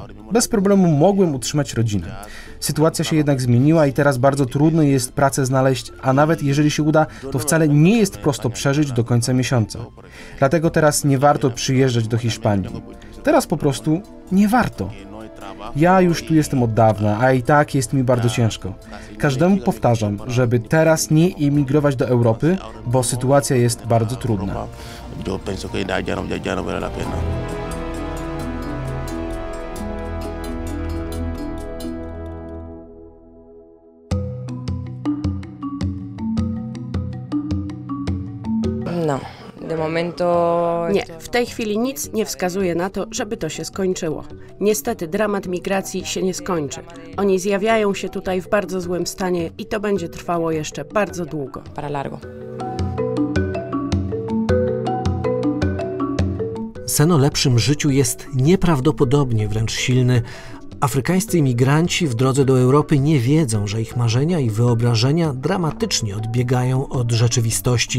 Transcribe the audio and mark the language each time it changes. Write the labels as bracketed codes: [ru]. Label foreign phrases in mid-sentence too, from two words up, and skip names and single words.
[pl] Bez problemu mogłem utrzymać rodzinę. Sytuacja się jednak zmieniła i teraz bardzo trudno jest pracę znaleźć, a nawet jeżeli się uda, to wcale nie jest prosto przeżyć do końca miesiąca. Dlatego teraz nie warto przyjeżdżać do Hiszpanii. Teraz po prostu nie warto. Ja już tu jestem od dawna, a i tak jest mi bardzo ciężko. Każdemu powtarzam, żeby teraz nie emigrować do Europy, bo sytuacja jest bardzo trudna. [es] No. De momento... [pl] Nie, w tej chwili nic nie wskazuje na to, żeby to się skończyło. Niestety dramat migracji się nie skończy. Oni zjawiają się tutaj w bardzo złym stanie i to będzie trwało jeszcze bardzo długo. [es] Para largo. [pl] Sen o lepszym życiu jest nieprawdopodobnie wręcz silny. Afrykańscy imigranci w drodze do Europy nie wiedzą, że ich marzenia i wyobrażenia dramatycznie odbiegają od rzeczywistości.